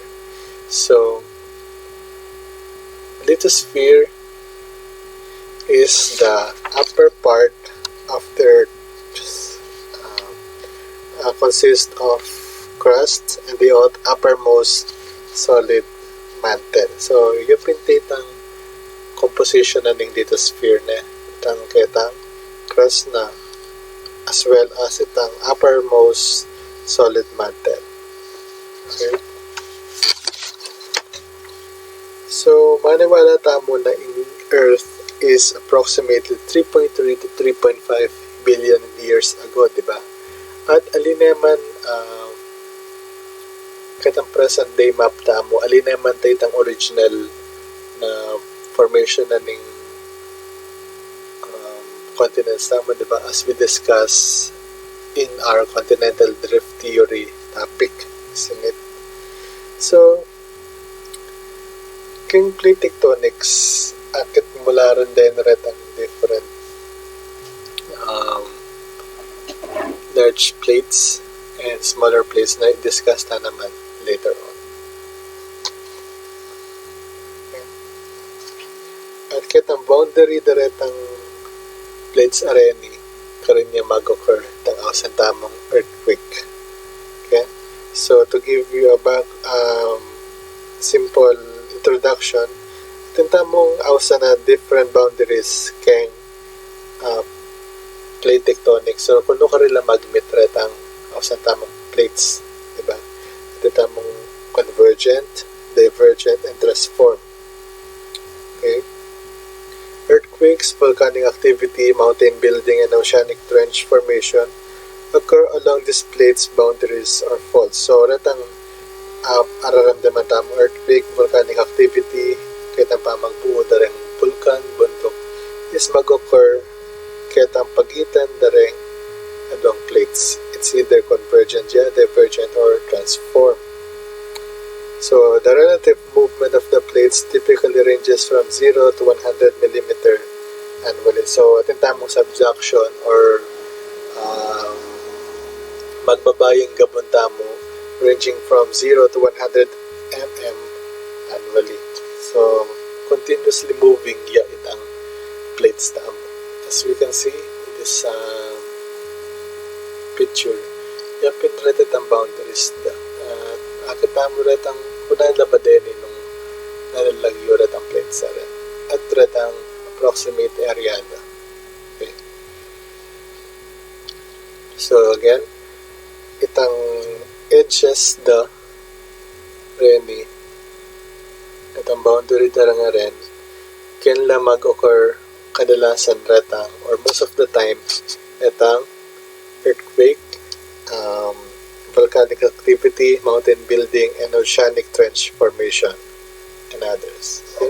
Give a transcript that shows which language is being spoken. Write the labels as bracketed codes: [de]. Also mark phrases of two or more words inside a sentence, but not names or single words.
[en] So, lithosphere is the upper part of the Earth, consists of crust and the uppermost solid mantle. So, [pam] yung pinitang composition na ng lithosphere na itang kitang crust na as well as itang [en] uppermost solid mantle. Okay? So, [pam] maniwala tamo na [en] in Earth is approximately 3.3 to 3.5 billion years ago, [pam] di ba? At alineman kitang [en] present day map [pam] tamo, alineman tayo itang original na formation na ning continents tamo, di ba? [en] As we discuss in our continental drift theory topic, isn't it? [pam] So, king [en] plate tectonics, [pam] akit mula rin din rin ang [en] different large plates and smaller plates [pam] na i-discuss na naman [en] later on. [pam] Okay. At kitang boundary diretang plates areni karon niya mag-occur tang awsan tamong earthquake. [en] Okay? So, to give you a simple introduction, [pam] tintamong awsan na [en] different boundaries [pam] keng [en] plate tectonics. [pam] So, kung ka rin lang mag-meet retang awsan tamong plates, diba? [en] Tintamong convergent, divergent, and transform. Okay? Earthquakes, volcanic activity, mountain building, and oceanic trench formation occur along these plates, boundaries, or faults. So, [pam] retang araramdaman tamo earthquake, [en] volcanic activity, [pam] kitang pamagbuo dareng vulkan, bundok, is mag-occur kitang pagitan dareng adong plates. [en] It's either convergent, divergent, or transform. So, the relative movement of the plates typically ranges from 0 to 100 millimeter annually. So, [pam] ating tamong subduction or magbabayang gabon tamo [en] ranging from 0 to 100 mm annually. So, continuously moving [pam] itang plates tamo. [en] As we can see in this picture, [pam] yapin retet ang boundaries da. Akitamo retang kunay labaden nung nalalagyo retang plates sa rin. At retang approximate area da. Okay. [en] So again, [pam] itang edges da reni, itang boundary da nga rin, can la mag-occur kadalasan retang [en] or most of the time [pam] etang [en] earthquake, volcanic activity, mountain building, and oceanic trench formation, and others. [pam] Okay?